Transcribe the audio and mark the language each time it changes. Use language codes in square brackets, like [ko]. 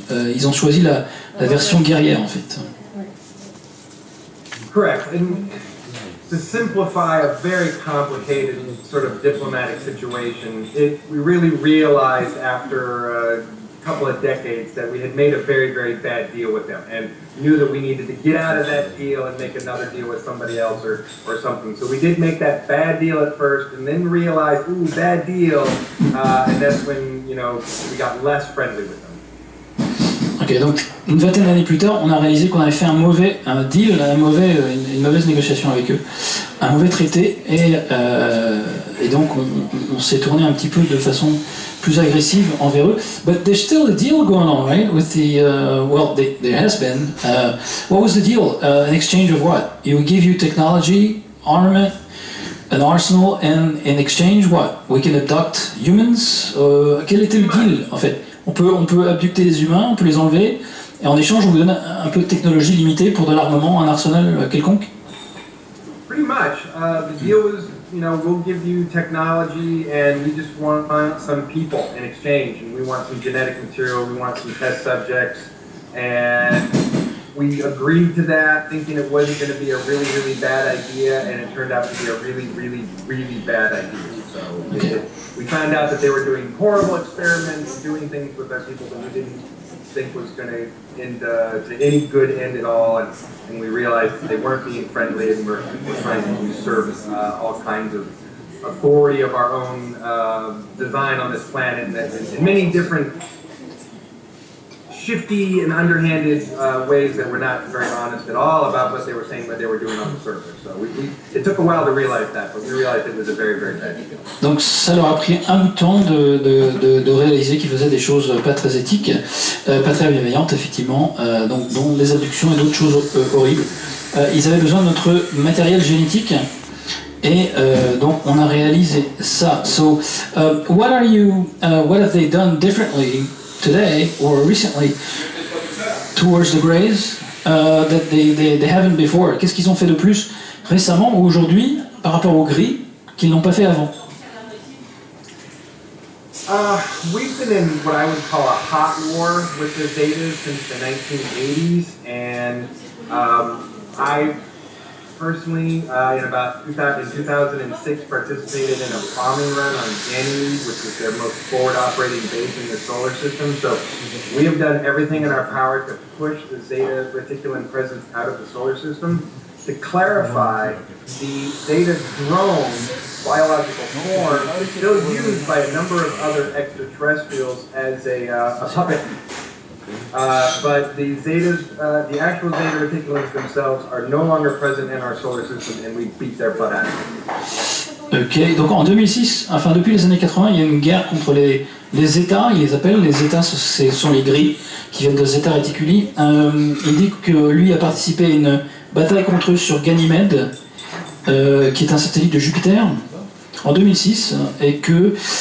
[fr] Ils ont choisi la version guerrière, en fait. [en] Correct. And to simplify a very complicated sort of diplomatic situation, we really realized after a couple of decades that we had made a very, very bad deal with them and knew that we needed to get out of that deal and make another deal with somebody else or something. So we did make that bad deal at first and then realized, ooh, bad deal, and that's when, we got less friendly with them. [fr] Ok, donc une vingtaine d'années plus tard, on a réalisé qu'on avait fait un mauvais deal, une mauvaise négociation avec eux. un mauvais traité et donc on s'est tourné un petit peu de façon plus agressive envers eux. [en] But there's still a deal going on, right? With the there has been. What was the deal? An exchange of what? He would give you technology, armament, an arsenal, and in exchange, what? We can abduct humans. [fr] Quel était le deal en fait? On peut abducter les humains, on peut les enlever, et en échange on vous donne un peu de technologie limitée pour de l'armement, un arsenal quelconque. [en] Pretty much. The deal was, we'll give you technology and we just want some people in exchange. And we want some genetic material, we want some test subjects. And we agreed to that thinking it wasn't going to be a really, really bad idea. And it turned out to be a really, really, really bad idea. So we found out that they were doing horrible experiments, doing things with our people that we didn't think was going to end to any good end at all, and we realized that they weren't being friendly and were trying to usurp all kinds of authority of our own design on this planet in many different shifty and underhanded ways that were not very honest at all about what they were saying, what they were doing on the surface. So it took a while to realize that, but we realized it was a very, very bad deal. [fr] Donc ça leur a pris un bout de temps de réaliser qu'ils faisaient des choses pas très éthiques, pas très bienveillantes effectivement, donc dont les abductions et d'autres choses horribles. Ils avaient besoin de notre matériel génétique. Et donc on a réalisé ça. [en] So, what have they done differently today or recently towards the Greys that they haven't before? [fr] Qu'est-ce qu'ils ont fait de plus récemment ou aujourd'hui par rapport aux Gris qu'ils n'ont pas fait avant? [en] We've been in what I would call a hot war with the Zetas since the 1980s, and I personally, in 2006, participated in a bombing run on Ganymede, which was their most forward operating base in the solar system. So we have done everything in our power to push the Zeta reticulum presence out of the solar system. To clarify, the Zeta drone biological form is still used by a number of other extraterrestrials as a puppet. But the Zetas, the actual Zeta reticulums themselves are no longer present in our solar system, and we beat their butt out of it. [fr] Ok, donc en 2006, enfin depuis les années 80, il y a une guerre contre les Zeta, ils les appellent, les Zeta ce sont les gris qui viennent de Zeta Reticuli. Il dit que lui a participé à une bataille contre eux sur Ganymède, qui est un satellite de Jupiter, en 2006, et que